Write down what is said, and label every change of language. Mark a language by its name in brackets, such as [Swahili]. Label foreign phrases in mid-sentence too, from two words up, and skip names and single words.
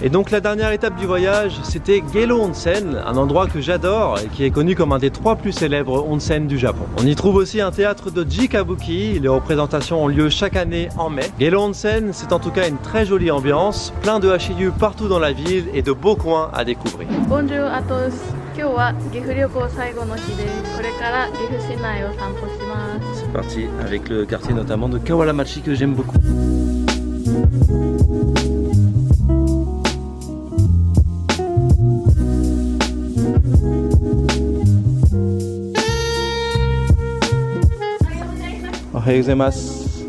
[French] Et donc, la dernière étape du voyage, c'était Gelo Onsen, un endroit que j'adore et qui est connu comme un des 3 plus célèbres onsen du Japon. On y trouve aussi un théâtre de Jikabuki. Les représentations ont lieu chaque année en mai. Gelo Onsen, c'est en tout cas une très jolie ambiance, plein de HIU partout dans la ville et de beaux coins à découvrir. Bonjour à tous. [Japanese] 今日は岐阜旅行最後の日です。これから岐阜市内を散歩します。 [French] C'est parti avec le quartier notamment de Kawaramachi que j'aime beaucoup. [Japanese] おはようございます.